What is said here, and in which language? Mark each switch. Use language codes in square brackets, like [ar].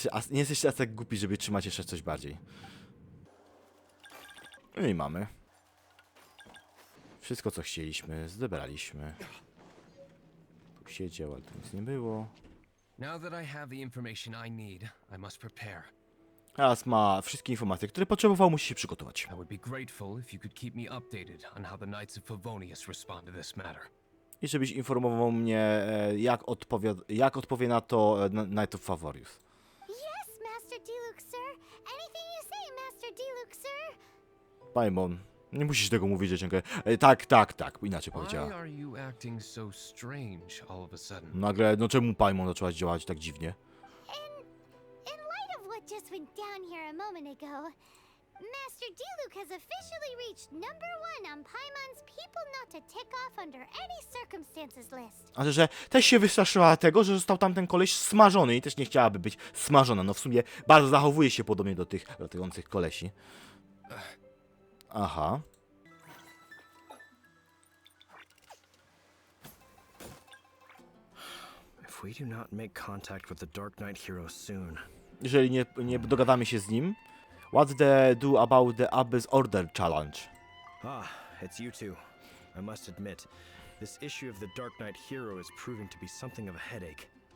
[pl] nie jesteście tak głupi, żeby trzymać jeszcze coś bardziej. No i mamy. Wszystko, co chcieliśmy, zebraliśmy. Tu siedział, ale tu nic nie było. [en] Now that I have the information I need, I must prepare. [pl] Teraz ma wszystkie informacje, które potrzebował, musi się przygotować. [en] I would be grateful if you could keep me updated on how the Knights of Favonius respond to this matter. [pl] I żebyś informował mnie, jak odpowie na to Knight of Favonius. [en] Yes, Master Diluc, sir. Anything you say, Master Diluc, sir. [pl] Paimon, nie musisz tego mówić, dziewczynkę. Tak, inaczej powiedziała. [en] Why are you acting so strange all of a sudden? [pl] Nagle, no czemu Paimon zaczęła działać tak dziwnie? [en] In light of what just went down here a moment ago, Master Diluc has officially reached #1 on Paimon's people not to tick off under any circumstances list. [pl] A że też się wystraszyła tego, że został tamten koleś smażony i też nie chciałaby być smażona. No w sumie bardzo zachowuje się podobnie do tych latających kolesi. Aha. [en] If we do not make contact with the Darknight hero soon. [pl] Jeżeli nie dogadamy się z nim. [en] What's the do about the Abyss Order Challenge? Ah, it's you two. I must admit, this issue of the Darknight hero is proving to be something of a headache.